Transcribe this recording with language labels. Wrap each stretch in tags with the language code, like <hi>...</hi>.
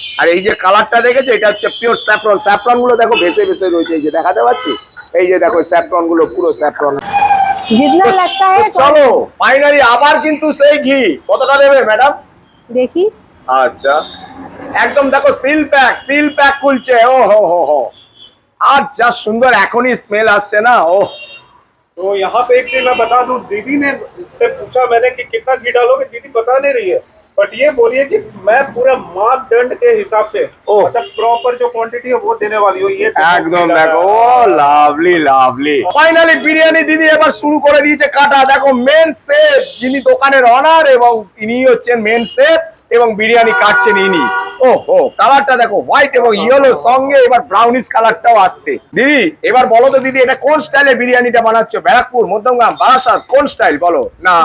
<bn>আর এই যে কালারটা দেখেছো, এটা হচ্ছে পিওর স্যাফরন, স্যাফরন গুলো দেখো ভেসে ভেসে রয়েছে, এই যে দেখাতে পাচ্ছি, এই যে দেখো স্যাফরন গুলো, পুরো স্যাফরন।</bn> <hi>जितना लगता है</hi> <bn>চলো ফাইনালি আবার কিন্তু সেই ঘি কতটা দেবে ম্যাডাম?</bn> <hi>देखी।</hi> <bn>আচ্ছা, একদম দেখো সিল প্যাক খুলছে, ও হো হো হো। আর যা সুন্দর এখনই স্মেল আসছে না, ও</bn> <hi>तो यहाँ पे एक चीज मैं बता दूं, दीदी ने इससे पूछा मैंने कि कितना घी डालोगे, दीदी बता नहीं रही है, बट ये बोलिए कि मैं पूरा मापदंड के हिसाब से ओह। मतलब प्रॉपर जो क्वांटिटी है वो देने वाली हूँ। ये</hi> <bn>একদম দেখো, ও লাভলি লাভলি। ফাইনালি বিরিয়ানি দিদি এবার শুরু করে দিয়েছে কাটা। দেখো মেন শেফ, যিনি দোকানের অনার এবং ইনি হচ্ছেন মেন শেফ, এবং বিরিয়ানি কাটছেন ইনি। ও হো, কালারটা দেখো হোয়াইট এবং ইয়েলো সঙ্গে এবার ব্রাউনিশ কালারটাও আসছে। দিদি এবার বলো তো দিদি, এটা কোন স্টাইলে বিরিয়ানিটা বানাচ্ছো? ব্যারাকপুর, মধ্যমগ্রাম, বারাসাত, কোন স্টাইল বলো না?</bn>